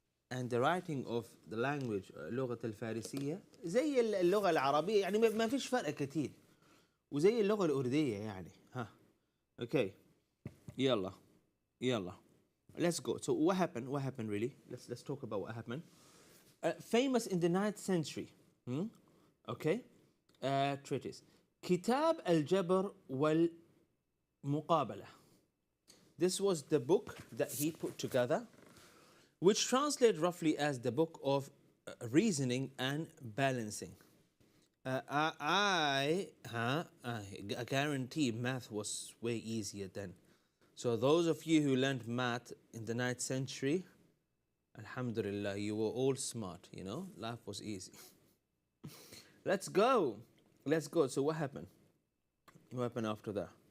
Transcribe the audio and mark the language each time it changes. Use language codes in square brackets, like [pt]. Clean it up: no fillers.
[en] And the writing of the language [ar] لغة الفارسية زي اللغة العربية يعني ما فيش فرق كتير وزي اللغة الأردية يعني ها okay يلا [en] let's go. So what happened really? Let's talk about what happened. Famous in the 9th century. Okay, treatise [ar] كتاب الجبر والمقابلة. [en] This was the book that he put together, which translates roughly as the book of reasoning and balancing. I guarantee math was way easier then. So those of you who learned math in the 9th century, alhamdulillah, you were all smart, you know, life was easy. Let's go. So what happened? What happened after that?